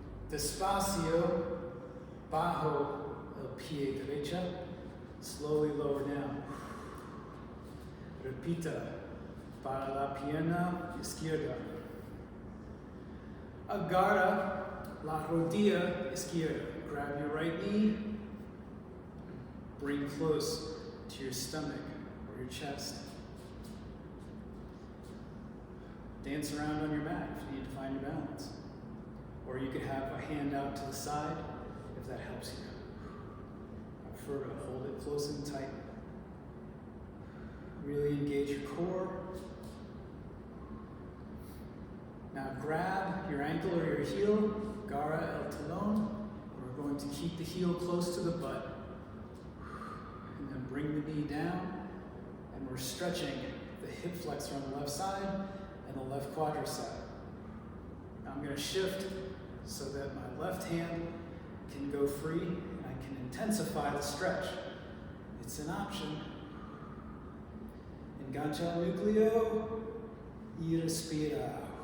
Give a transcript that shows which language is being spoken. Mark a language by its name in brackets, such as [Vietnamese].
[Spanish] Despacio, bajo el pie derecha. [English] Slowly lower down. [Spanish] Repita. Para la pierna izquierda. Agarra la rodilla izquierda. [English] Grab your right knee. Bring close to your stomach or your chest. Dance around on your mat if you need to find your balance. Or you could have a hand out to the side if that helps you. I prefer to hold it close and tight. Really engage your core. Now grab your ankle or your heel, [Spanish] garra el talón. [English] We're going to keep the heel close to the butt. And then bring the knee down. And we're stretching the hip flexor on the left side and the left quadricep. Now I'm going to shift so that my left hand can go free and I can intensify the stretch. It's an option. [Spanish] Engancha el núcleo y respira.